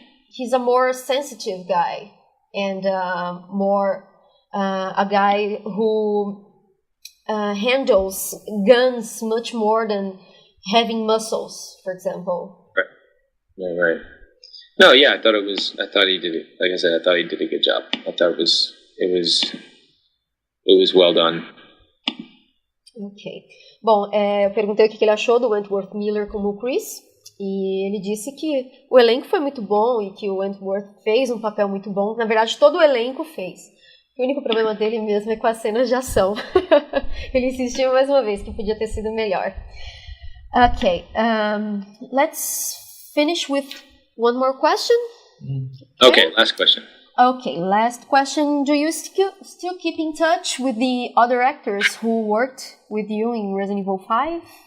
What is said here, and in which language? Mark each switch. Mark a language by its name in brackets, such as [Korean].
[English] He's a more sensitive guy and more a guy who handles guns much more than having muscles, for example. Right. No, yeah, I thought he did it. Like I said, I thought he did a good job. I thought it was well done. Ok. [Portuguese] Bom, eu perguntei o que ele achou do Wentworth Miller como o Chris, e ele disse que o elenco foi muito bom e que o Wentworth fez um papel muito bom. Na verdade, todo o elenco fez. O único problema dele mesmo é com as cenas de ação. Ele insistiu mais uma vez que podia ter sido melhor. [English] Ok. Let's finish with one more question. Okay, last question. Okay, last question. Do you still keep in touch with the other actors who worked with you in Resident Evil 5?